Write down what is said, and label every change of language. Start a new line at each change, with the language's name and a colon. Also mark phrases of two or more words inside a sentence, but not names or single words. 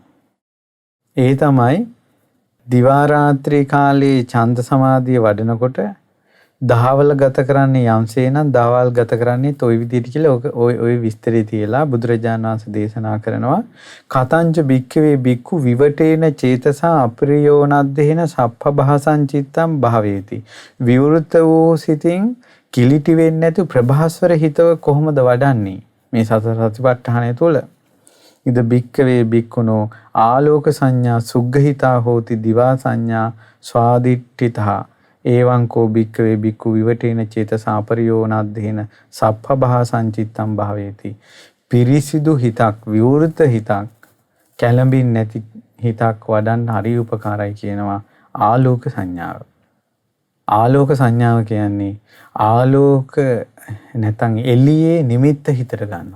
Sinhala: ඒ තමයි දිවා රාත්‍රී කාලේ ඡන්ද සමාධිය වඩනකොට දහවල ගත කරන්නේ යම්සේ නම් දවල් ගත කරන්නේ toy විදිහට කියලා ඔය විස්තරේ තියලා බුදුරජාණන් වහන්සේ දේශනා කරනවා.
Pali: කතංච භික්ඛවේ භික්ඛු විවටේන චේතසා අප්‍රියෝනද්දේන සප්ප භාසං චිත්තං භාවේති.
Sinhala: විවෘත වූ සිතින් කිලිටි වෙන්නේ නැතු ප්‍රභාස්වර හිතව කොහොමද වඩන්නේ මේ සතර සතිපට්ඨානය තුළ?
Pali: ඉද භික්ඛවේ භික්ඛුනෝ ආලෝක සංඥා සුග්ගහිතා හෝති දිවා සංඥා ස්වාදිට්ඨිතා එවං කෝ භික්ඛවේ භික්ඛු විවටේන චේතසා අපරියෝනද්දේන සප්ප භාසං චිත්තං භාවේති.
Sinhala: පිරිසිදු හිතක්, විවෘත හිතක්, කැළඹින් නැති හිතක් වඩන්න හරි උපකාරයි කියනවා ආලෝක සංඥාව. ආලෝක සංඥාව කියන්නේ ආලෝක නැත්නම් එළියේ නිමිත්ත හිතට ගන්නවා.